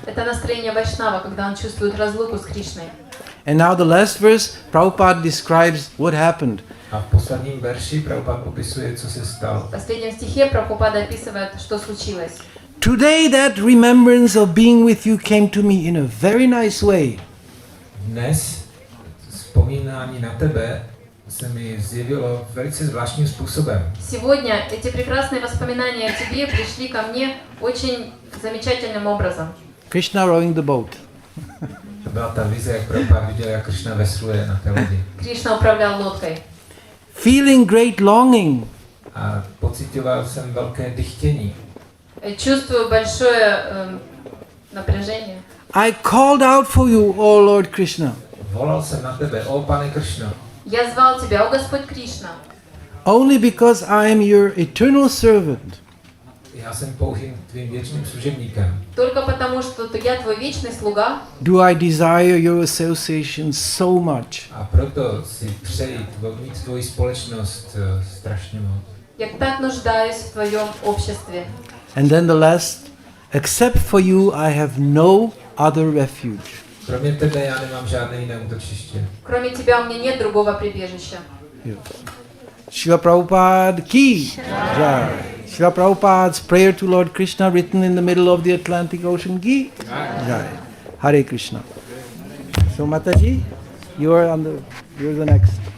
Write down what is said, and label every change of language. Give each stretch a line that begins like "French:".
Russian: Это настроение Вайшнава, когда он чувствует разлуку с Кришной.
English: And now the last verse, Prabhupada describes what happened.
Czech: A v posledním verši Prabhupada popisuje, co se stalo.
Russian: В последнем стихе Прабхупада описывает, что случилось.
English: Today that remembrance of being with you came to me in a very nice way.
Czech: Dnes vzpomínání na tebe se mi zjevilo velice zvláštním způsobem.
Russian: Сегодня эти прекрасные воспоминания о тебе пришли ко мне очень замечательным образом.
English: Krishna rowing the boat.
Czech: To byla ta vize, jak Prabhupada viděl, jak Krishna vesluje na té lodi.
Russian: Кришна управлял лодкой.
English: Feeling great longing.
Czech: A pocitoval jsem velké dychtění.
Russian: Чувствую большое напряжение.
English: I called out for you, O Lord Krishna.
Czech: Volal jsem na tebe, o pane Krishno.
Russian: Я звал тебя, о Господь Кришна.
English: Only because I am your eternal servant.
Czech: Já jsem pouhým tvým věčným služebníkem.
Russian: Только потому, что я твой вечный слуга.
English: Do I desire your association so much?
Czech: A proto si přeji mít tvoji společnost strašně moc.
Russian: Я так нуждаюсь в твоем обществе.
English: And then the last, except for you I have no other refuge.
Czech: Kromě tebe já nemám žádné jiné útočiště.
Russian: Кроме тебя у меня нет другого прибежища.
English: Yes. Srila Prabhupada ki jai. Srila Prabhupada's prayer to Lord Krishna written in the middle of the Atlantic Ocean ki jai. Hare Krishna. So Mataji, you're the next.